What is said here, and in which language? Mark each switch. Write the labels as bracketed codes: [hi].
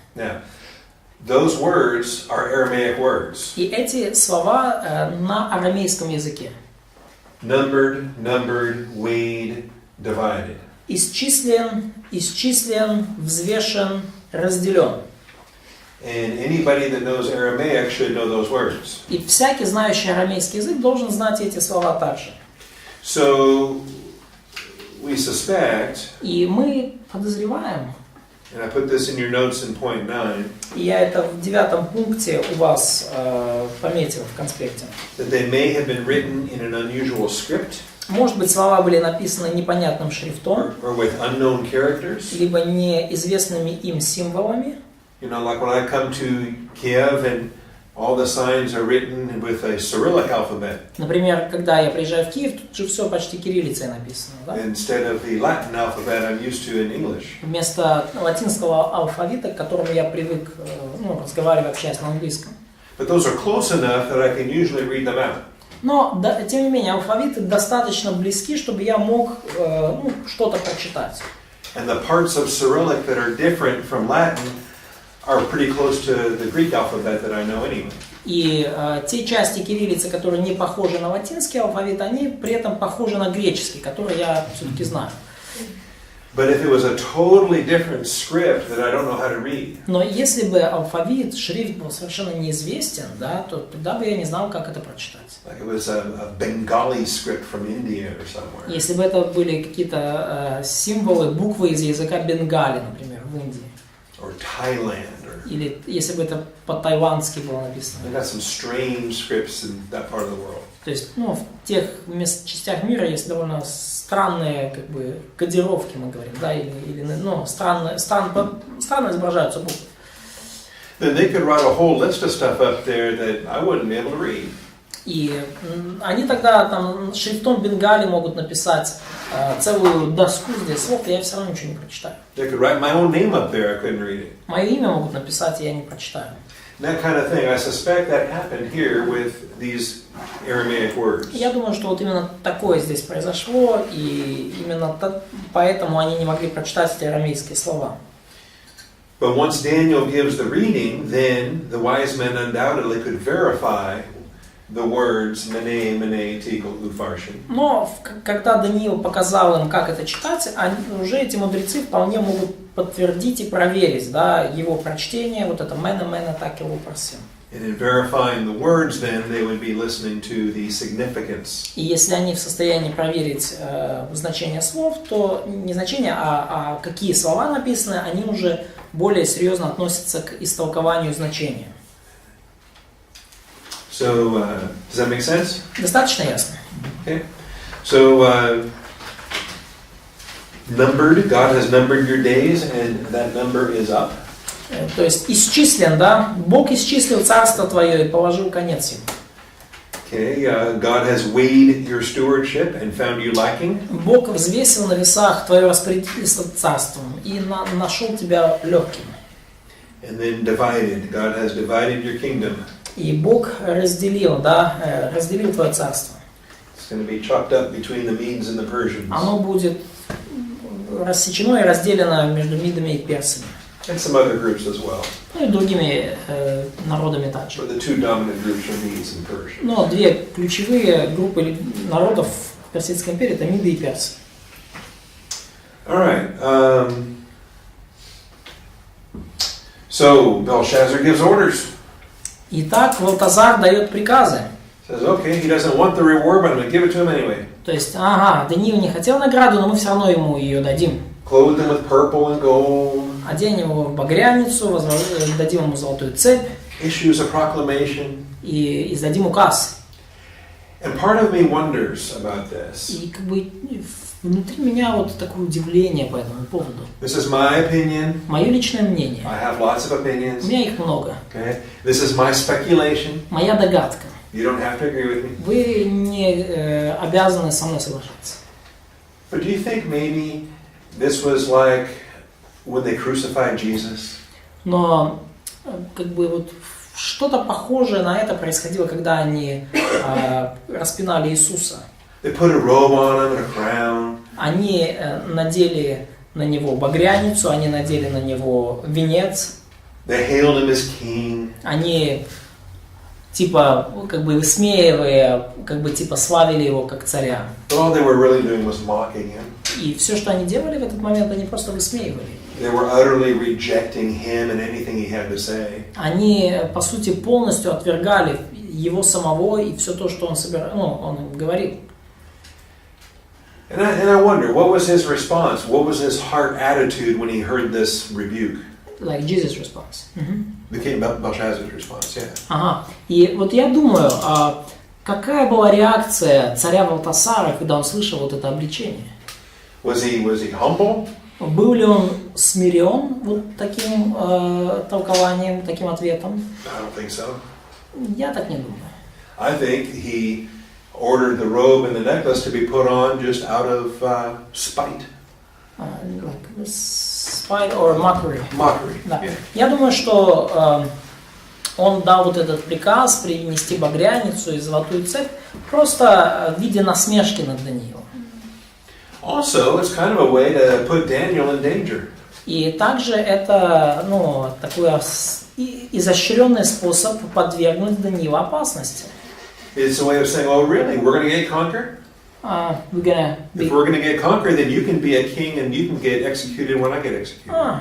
[en] Now, those words are Aramaic words. [ru] И эти слова на арамейском языке. [en] Numbered, weighed, divided. [ru] Исчислен, взвешен, разделен. [en] And anybody that knows Aramaic should know those words. [ru] И всякий, знающий арамейский язык, должен знать эти слова также. [en] So, we suspect, [ru] И мы подозреваем, [en] and I put this in your notes in point 9, [ru] и я это в 9 пункте у вас пометил в конспекте. [en] that they may have been written in an unusual script, [ru] Может быть, слова были написаны непонятным шрифтом, [en] or with unknown characters. [ru] либо неизвестными им символами. [en] You know, like when I come to Kiev and all the signs are written with a Cyrillic alphabet [ru] Например, когда я приезжаю в Киев, тут же все почти кириллицей написано. Да? [en] instead of the Latin alphabet I'm used to in English. [ru] Вместо латинского алфавита, к которому я привык разговаривать, общаясь на английском. [en] But those are close enough that I can usually read them out. [ru] Но, тем не менее, алфавиты достаточно близки, чтобы я мог что-то прочитать. [en] And the parts of Cyrillic that are different from Latin are pretty close to the Greek alphabet that I know anyway. [ru] И те части кириллицы, которые не похожи на латинский алфавит, они при этом похожи на греческий, который я все-таки знаю. [en] But if it was a totally different script that I don't know how to read, [ru] Но если бы алфавит, шрифт был совершенно неизвестен, да, то тогда бы я не знал, как это прочитать. [en] like it was a Bengali script from India or somewhere, [ru] Если бы это были какие-то символы, буквы из языка Бенгали, например, в Индии. [en] or Thailand, or [ru] Или если бы это по-тайвански было написано. [en] they got some странge scripts in that part of the world. [ru] То есть, в тех частях мира есть довольно странные, кодировки, мы говорим, да, или странно изображаются буквы. [en] Then they could write a whole list of stuff up there that I wouldn't be able to read. [ru] И они тогда там шрифтом Бенгали могут написать целую доску здесь слов, и я все равно ничего не прочитаю. [en] They could write my own name up there, I couldn't read it. [ru] Мое имя могут написать, и я не прочитаю. [en] That kind of thing. I suspect that happened here with these Aramaic words. [ru] Я думаю, что вот именно такое здесь произошло, и именно поэтому они не могли прочитать эти арамейские слова. [en] But once Daniel gives the reading, then the wise men undoubtedly could verify the words mene, mene, tikal, upharsin. [ru] Но когда Даниил показал им, как это читать, уже эти мудрецы вполне могут подтвердить и проверить, да, его прочтение, вот это мена, мена, такил, упарсин. [en] And in verifying the words, then they would be listening to the significance. [ru] И если они в состоянии проверить значение слов, то не значение, а какие слова написаны, они уже более серьезно относятся к истолкованию значения. [en] So, does that make sense? [ru] Достаточно ясно? [en] Okay. So, numbered, God has numbered your days, and that number is up. [ru] То есть исчислен, да? Бог исчислил царство твое и положил конец ему. [en] Okay, God has weighed your stewardship and found you lacking. [ru] Бог взвесил на весах твое распорядительство царством и нашел тебя легким. [en] And then divided. God has divided your kingdom. [ru] И Бог разделил, да, разделил твое царство. [en] It's going to be chopped up between the Medes and the Persians. [ru] Оно будет рассечено и разделено между Мидами и Персами. [en] And some other groups as well. [ru] Ну и другими народами также. [en] But the two dominant groups are Medes and Persians. [ru] Но две ключевые группы народов в Персидской империи — это Миды и Персы. [en] All right. So Belshazzar gives orders. [ru] Итак, Валтазар дает приказы. [en] Says, okay, he doesn't want the reward, but I'm going to give it to him anyway. [ru] То есть, Даниил не хотел награду, но мы все равно ему ее дадим. [en] Clothe him with purple and gold. [ru] Оденем его в багряницу, дадим ему золотую цепь [en] Issues a proclamation. [ru] и издадим указ. [en] And part of me wonders about this. [ru] И как бы внутри меня вот такое удивление по этому поводу. [en] This is my opinion. [ru] Мое личное мнение. [en] I have lots of opinions. [ru] У меня их много. [en] Okay. This is my speculation. [ru] Моя догадка. [en] You don't have to agree with me. [ru] Вы не обязаны со мной соглашаться. [en] But do you think maybe this was like when they crucified Jesus? [ru] Но как бы вот что-то похожее на это происходило, когда они распинали Иисуса. [en] They put a robe on him and a crown. [ru] Они надели на него багряницу, они надели на него венец. [en] They hailed him as king. [ru] Они типа как бы высмеивая, как бы типа славили его как царя. [en] But all they were really doing was mocking him. [ru] И все, что они делали в этот момент, они просто высмеивали. [en] They were utterly rejecting him and anything he had to say. [ru] Они, по сути, полностью отвергали его самого и все то, что он он говорил. [en] And I wonder, what was his response? What was his heart attitude when he heard this rebuke? Like Jesus' response. The king Belshazzar's response, yeah. [ru] Ага. И вот я думаю, какая была реакция царя Валтасара, когда он слышал вот это обличение? [en] Was he humble? [ru] Был ли он смирен вот таким толкованием, таким ответом? [en] I don't think so. [ru] Я так не думаю. [en] I think he ordered the robe and the necklace to be put on just out of spite. Like spite or mockery. Mockery. [ru] Да. [en] Yeah. [ru] Я думаю, что он дал вот этот приказ принести багряницу и золотую цепь просто в виде насмешки над Даниилом. [en] Also, it's kind of a way to put Daniel in danger. [ru] И также это, такой изощренный способ подвергнуть Даниила опасности. [en] It's a way of saying, oh, really? We're going to get conquered? If we're going to get conquered, then you can be a king and you can get executed when I get executed.